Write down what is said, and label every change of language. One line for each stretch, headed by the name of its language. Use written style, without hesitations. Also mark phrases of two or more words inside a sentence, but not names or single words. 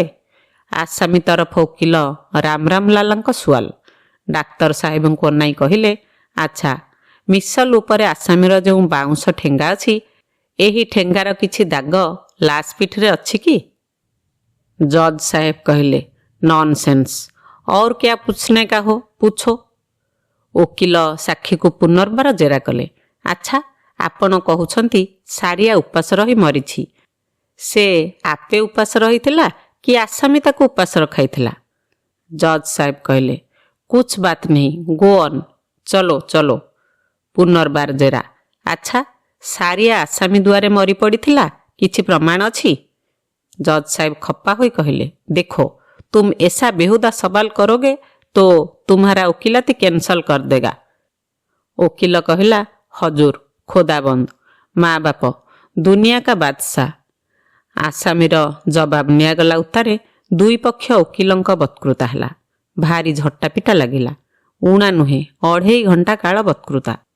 Odia: ଆସାମୀ ତରଫ ଓକିଲ ରାମରାମ ଲାଲାଙ୍କ ସୁଆଲ। ଡାକ୍ତର ସାହେବଙ୍କୁ ଅନାଇ କହିଲେ, ଆଚ୍ଛା, ମିସଲ ଉପରେ ଆସାମୀର ଯେଉଁ ବାଉଁଶ ଠେଙ୍ଗା ଅଛି, ଏହି ଠେଙ୍ଗାର କିଛି ଦାଗ ଲାସ୍ ପିଠିରେ ଅଛି କି? ଜଜ୍ ସାହେବ କହିଲେ, ନନ୍ସେନ୍ସ,
Hindi: और क्या पूछने का हो पूछो।
Odia: ଓକିଲ ସାକ୍ଷୀକୁ ପୁନର୍ବାର ଜେରା କଲେ, ଆଚ୍ଛା, ଆପଣ କହୁଛନ୍ତି ସାରିଆ ଉପାସ ରହି ମରିଛି। ସେ ଆପେ ଉପାସ ରହିଥିଲା କି ଆସାମୀ ତାକୁ ଉପାସ ରଖାଇଥିଲା? ଜଜ୍ ସାହେବ କହିଲେ,
Hindi: कुछ बात नहीं,
English: go on,
Hindi: चलो चलो।
Odia: ପୁନର୍ବାର ଜେରା, ଆଚ୍ଛା, ସାରିଆ ଆସାମୀ ଦୁଆରେ ମରି ପଡ଼ିଥିଲା, କିଛି ପ୍ରମାଣ ଅଛି? ଜଜ୍ ସାହେବ ଖପା ହୋଇ କହିଲେ, ଦେଖୋ,
Hindi: तुम ऐसा बेहुदा सवाल करोगे तो तुम्हारा वकीलाती कैंसल कर देगा।
Odia: ଓକିଲ କହିଲା, ହଜୁର, ଖୋଦାବନ୍ଦ, ମା ବାପ,
Hindi: दुनिया का बादशाह।
Odia: ଆସାମୀର ଜବାବ ନିଆଗଲା ଉତ୍ତାରେ 2 ପକ୍ଷ ଓକିଲଙ୍କ ବତ୍କୃତା ହେଲା। ଭାରି ଝଟ୍ଟାପିଟା ଲାଗିଲା। ଉଣା ନୁହେଁ, 2.5 ଘଣ୍ଟା କାଳ ବତ୍କୃତା।